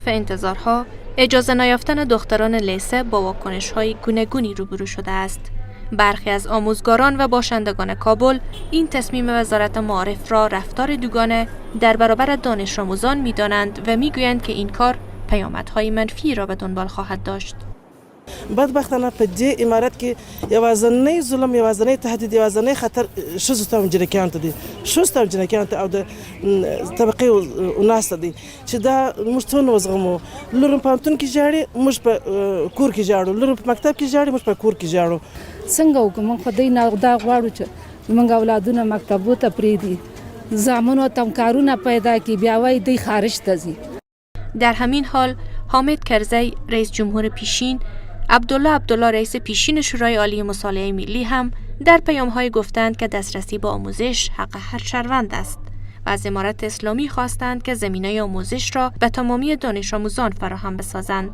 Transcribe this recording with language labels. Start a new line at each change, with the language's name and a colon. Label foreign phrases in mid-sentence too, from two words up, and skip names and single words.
Persian: انتظارها اجازه نیافتن دختران لیسه با واکنش‌های گوناگونی روبرو شده است. برخی از آموزگاران و باشندگان کابل این تصمیم وزارت معارف را رفتار دوگانه در برابر دانش آموزان می‌دانند و می‌گویند که این کار پیامدهای منفی را به دنبال خواهد داشت.
Pashto: بدبختانه په دې امارت کې یوازینی ظلم، یوازینی تهدید، یوازینی خطر ښځو ته او جنکیانو ته دی. ښځو ته او جنکیانو ته او د طبقې اناس ته دی چې دا موږ څونه وزغمو. لور په پوهنتون کې ژاړي، موږ په کور کې ژاړو. لور په مکتب کې ژاړي، موږ په کور کې ژاړو. څنګه وکړو؟ موږ خو دوی نه دا غواړو چې موږ اولادونه مکتبو ته پرېږدي، زامنو ته کارونه پیدا کړي، بیا وایي دوی خارج ته ځي.
Persian: در همین حال حامد کرزی رئیس جمهور پیشین، عبدالله رئیس پیشین شورای عالی مصالحه ملی هم در پیام‌های گفتند که دسترسی به آموزش حق هر شهروند است و از امارت اسلامی خواستند که زمینه آموزش را به تمامی دانش آموزان فراهم بسازند.